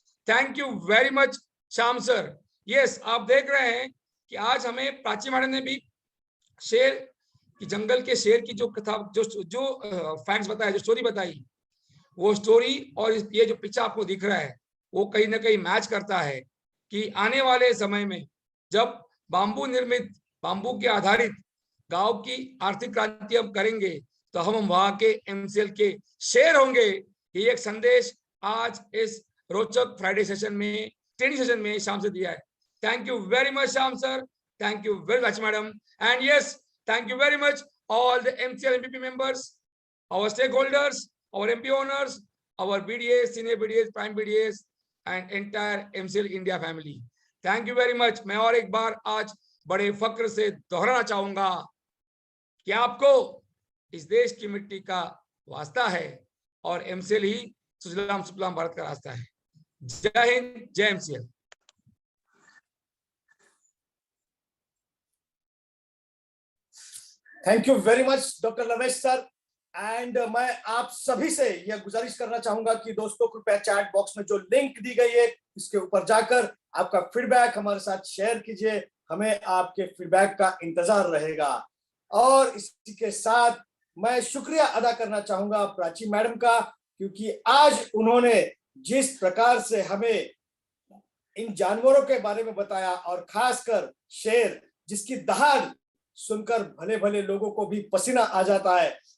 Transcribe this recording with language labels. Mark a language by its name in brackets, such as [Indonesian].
[English] thank you very much [Hindi] Shyam sir. Yes, आप देख रहे हैं कि आज हमें प्राची मैडम ने भी शेर की, जंगल के शेर की जो कथा, जो फैक्ट्स बताया, जो स्टोरी बताई, वो स्टोरी और ये जो पिक्चर आपको दिख रहा है, वो कहीं ना कहीं मैच करता है कि आने वाले समय में जब बांबू निर्मित, बांबू के आधारित गांव की आर्थिक क्रांति हम करेंगे, तो हम वहां के एमसीएल के शेर होंगे। ये एक संदेश आज इस रोचक फ्राइडे सेशन में, ट्रेनिंग सेशन में शाम से दिया है। [English] Thank you very much, Shyam sir. Thank you very much, madam. And yes, thank you very much, all the MCL MPP members, our stakeholders, our MP owners, our BDAs, senior BDAs, prime BDAs, and entire MCL India family. Thank you very much. [Hindi] मैं और एक बार आज बड़े फक्र से दोहराना चाहूंगा कि आपको इस देश की मिट्टी का वास्ता है और MCL ही सुजलाम सुफलाम भारत का रास्ता है। जय हिंद, जय MCL। [English] Thank you very much, Dr. Ramesh sir. [Hindi] And मैं आप सभी से यह गुजारिश करना चाहूंगा कि दोस्तों कृपया चैट बॉक्स में जो लिंक दी गई है इसके ऊपर जाकर आपका फीडबैक हमारे साथ शेयर कीजिए। हमें आपके फीडबैक का इंतजार रहेगा। और इसी के साथ मैं शुक्रिया अदा करना चाहूंगा प्राची मैडम का, क्योंकि आज उन्होंने जिस प्रकार से हमें इन जानवरों के बारे में बताया और खासकर शेर जिसकी दहाड़ सुनकर भले भले लोगों को भी पसीना आ जाता है।